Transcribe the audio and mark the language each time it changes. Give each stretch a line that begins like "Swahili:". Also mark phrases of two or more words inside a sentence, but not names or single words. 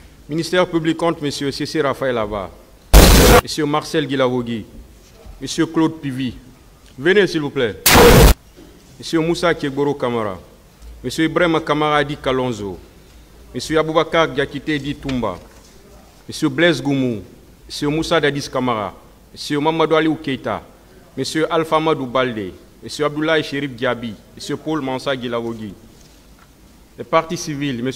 French: Ministère public contre M. Cessé Raphaël Laba, M. Marcel Guilavogui, M. Claude Pivi. Venez s'il vous plaît. M. Moussa Kiegboro Kamara, M. Ibrahim Kamara Di Kalonzo, M. Aboubakar Diakité Di Toumba, M. Blaise Goumou, M. Moussa Dadis Kamara, M. Mamadou Ali Keita, M. Alpha Madou Balde, M. Abdoulaye Chérif Diaby, M. Paul Mansa Guilavogui, les partis civils, M.